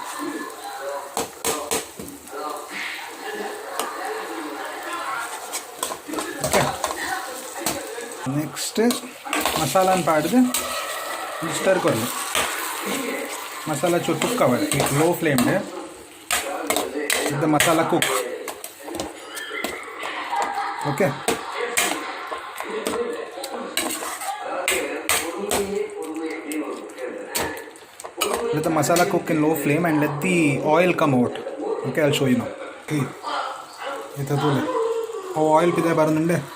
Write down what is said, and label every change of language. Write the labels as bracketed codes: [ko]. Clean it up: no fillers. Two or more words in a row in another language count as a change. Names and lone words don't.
[en] Okay, next [tcy] ಮಸಾಲಾನ ಪಾಡ್ದು ಸ್ಟರ್ ಕೊರಲಿ. ಮಸಾಲ ಚೂರು ಕುಕ್ ಆವಡು [en] with low flamed. The masala cook. ಓಕೆ, let the masala cook in low flame and let the oil come out. Okay, I'll show you now. [tcy] Okay, ita tole [en] how oil [tcy] pide barunde.